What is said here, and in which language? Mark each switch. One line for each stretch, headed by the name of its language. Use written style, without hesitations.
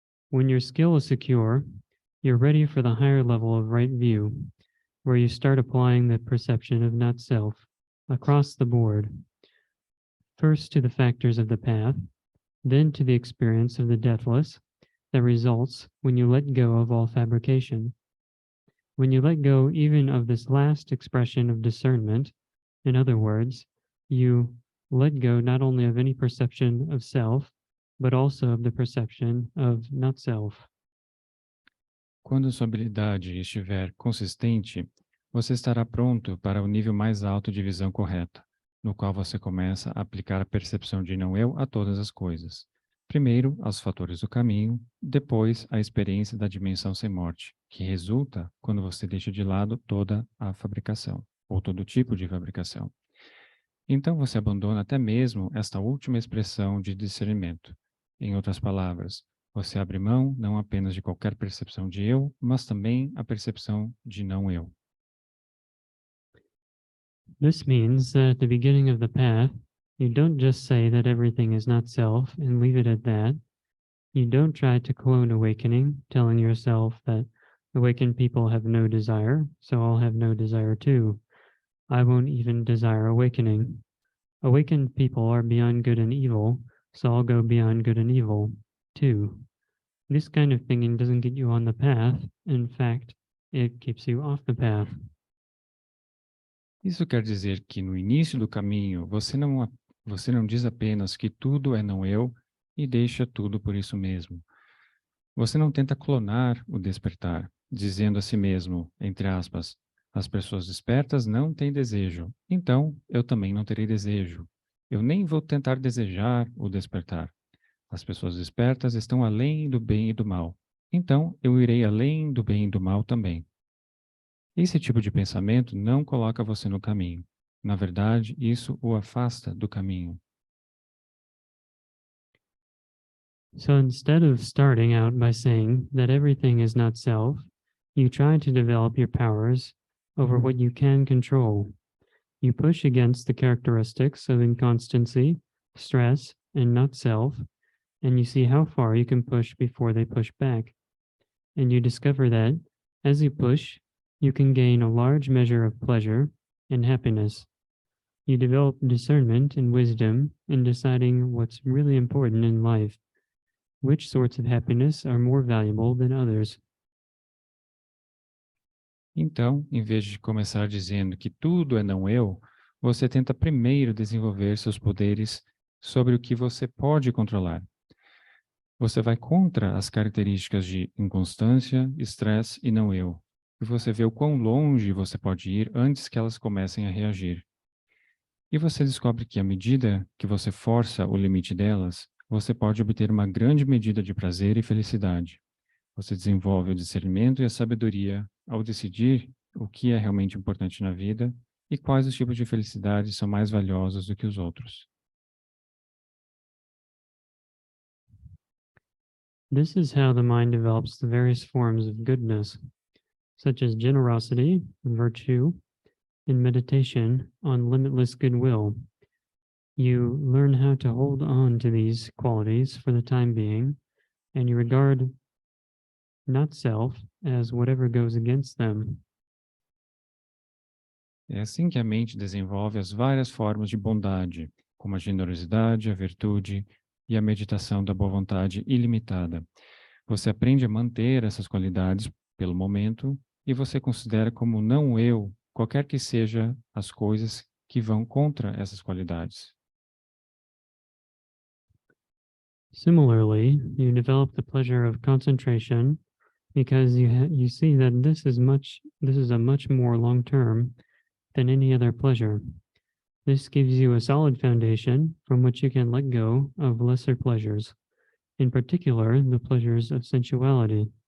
English: When your skill is secure, you're ready for the higher level of right view, where you start applying the perception of not self across the board, first to the factors of the path, then to the experience of the deathless that results when you let go of all fabrication. When you let go even of this last expression of discernment, in other words, you let go not only of any perception of self, but also of the perception of not self.
Portuguese: Quando sua habilidade estiver consistente, você estará pronto para o nível mais alto de visão correta, no qual você começa a aplicar a percepção de não-eu a todas as coisas. Primeiro, aos fatores do caminho, depois, a experiência da dimensão sem morte, que resulta quando você deixa de lado toda a fabricação, ou todo tipo de fabricação. Então você abandona até mesmo esta última expressão de discernimento. Em outras palavras, você abre mão não apenas de qualquer percepção de eu, mas também a percepção de não-eu.
English: This means that at the beginning of the path, you don't just say that everything is not self and leave it at that. You don't try to clone awakening, telling yourself that awakened people have no desire, so I'll have no desire too. I won't even desire awakening. Awakened people are beyond good and evil, so I'll go beyond good and evil too. This kind of thinking doesn't get you on the path. In fact, it keeps you off the path.
Portuguese: Isso quer dizer que no início do caminho você não diz apenas que tudo é não-eu e deixa tudo por isso mesmo. Você não tenta clonar o despertar, dizendo a si mesmo, entre aspas, as pessoas despertas não têm desejo, então eu também não terei desejo. Eu nem vou tentar desejar o despertar. As pessoas despertas estão além do bem e do mal, então eu irei além do bem e do mal também. Esse tipo de pensamento não coloca você no caminho. Na verdade, isso o afasta do caminho.
English: So instead of starting out by saying that everything is not self, you try to develop your powers over what you can control. You push against the characteristics of inconstancy, stress, and not self, and you see how far you can push before they push back. And you discover that as you push, you can gain a large measure of pleasure and happiness. You develop discernment and wisdom in deciding what's really important in life, which sorts of happiness are more valuable than others.
Portuguese: Então, em vez de começar dizendo que tudo é não eu, você tenta primeiro desenvolver seus poderes sobre o que você pode controlar. Você vai contra as características de inconstância, estresse e não eu, e você vê o quão longe você pode ir antes que elas comecem a reagir. E você descobre que à medida que você força o limite delas, você pode obter uma grande medida de prazer e felicidade. Você desenvolve o discernimento e a sabedoria ao decidir o que é realmente importante na vida e quais os tipos de felicidade são mais valiosos do que os outros.
English: This is how the mind develops the various forms of goodness, such as generosity, virtue, and meditation on limitless goodwill. You learn how to hold on to these qualities for the time being, and you regard not self as whatever goes against them.
Portuguese: É assim que a mente desenvolve as várias formas de bondade, como a generosidade, a virtude e a meditação da boa vontade ilimitada. Você aprende a manter essas qualidades pelo momento e você considera como não eu qualquer que seja as coisas que vão contra essas qualidades.
English: Similarly, you develop the pleasure of concentration because you see that this is a much more long term than any other pleasure. This gives you a solid foundation from which you can let go of lesser pleasures, in particular the pleasures of sensuality.